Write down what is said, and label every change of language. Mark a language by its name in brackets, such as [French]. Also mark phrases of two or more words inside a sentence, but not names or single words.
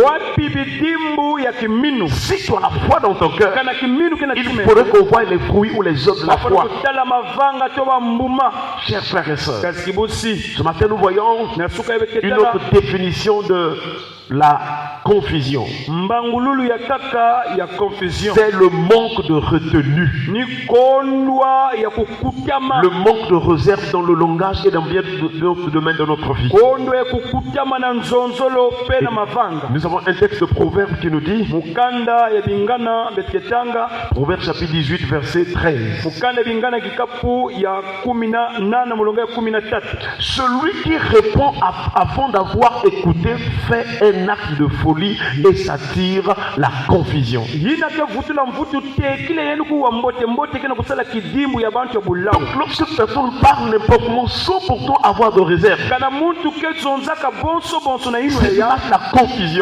[French] Si tu as la foi dans ton cœur, il faudrait qu'on voie les fruits ou les œuvres de la foi. Chers frères et sœurs, ce matin nous voyons une autre définition de la confusion. [Kongo] mbangululu ya kaka ya confusion. [French] C'est le manque de retenue. [Kongo] Ni kondwa ya kukutama. [French] Le manque de réserve dans le langage et dans bien d'autres domaines de notre vie. [Kongo] Kondwa ya kukutama na nzonzolo pe na mavanga. [French] Nous avons un texte de Proverbe qui nous dit, [Kongo] Mukanda ya bingana betketanga. [French] Proverbe chapitre 18 verset 13. [Kongo] Mukanda ya bingana kikapu ya 18 mulonga ya 13. [French] Celui qui répond avant d'avoir écouté fait un acte de folie et s'attire la confusion. Donc lorsque personne parle n'importe comment sans pourtant avoir de réserve, c'est là la confusion.